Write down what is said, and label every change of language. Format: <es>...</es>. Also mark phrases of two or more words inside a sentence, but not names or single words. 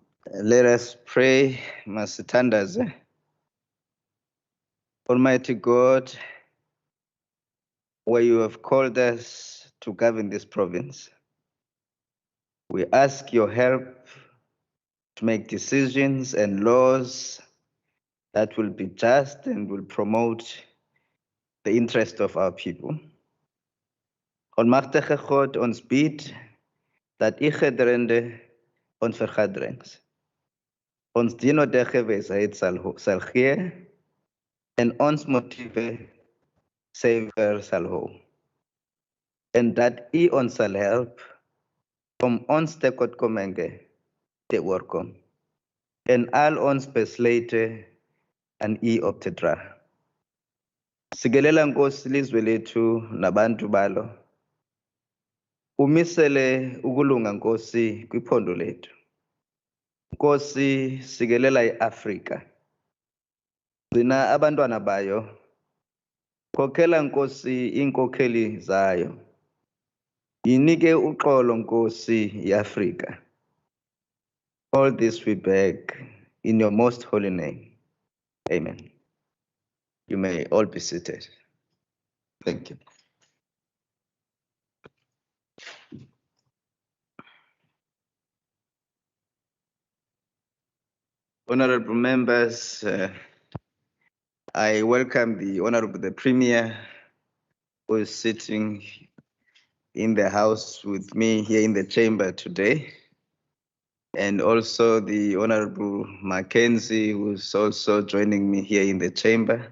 <en>Let us pray, Masitandaze. Almighty God, where you have called us to govern this province, we ask your help to make decisions and laws that will be just and will promote the interest of our people.</en> <af>On machtige God, ons bid dat u gedrende ons vergadrings. Ons dienodege wysheid sal gee en ons motiewe suiwer sal hou. En dat u ons sal help om ons tekortkominge te oorkom en al ons besluite aan u op te dra.</af> <xh>Sikelela Nkosi ilizwe lethu nabantu balo. Umisele ukulunga Nkosi kwiphondo lethu. Nkosi sikelela iAfrika. Gcina abantwana bayo. Khokhela Nkosi inkokheli zayo. Yinike uxolo Nkosi iAfrika.</xh> <en>All this we beg in your most holy name. Amen. You may all be seated. Thank you. Honorable members, I welcome the Premier who is sitting in the house with me here in the chamber today, and also the Honorable Mackenzie, who is also joining me here in the chamber.</en>